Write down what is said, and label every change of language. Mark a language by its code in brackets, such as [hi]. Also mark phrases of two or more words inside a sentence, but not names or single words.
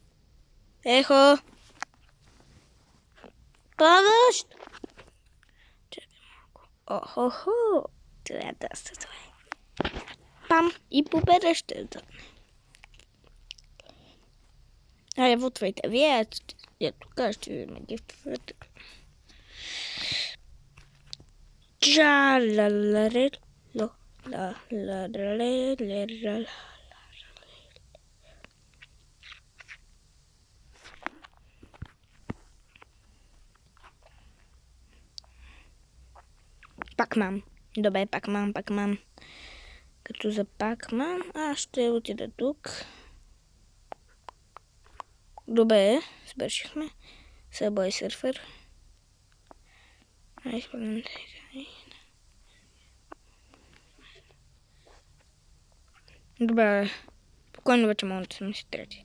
[bg] Падаш! Чакай малко. Охо! Това е доста това. Пам! И победа ще дадне. Хайде, вутвайте, вие тук ще ви ме гифтвате. Ча-ла-ла-ре-ло, ла-ла-ре-ле-ла-ла. Пакман. Добре, пакман. Като за пакман, аз ще отида тук. Добре, свършихме. Subway Surfer. Добре, спокойно вече мога да съм си трети.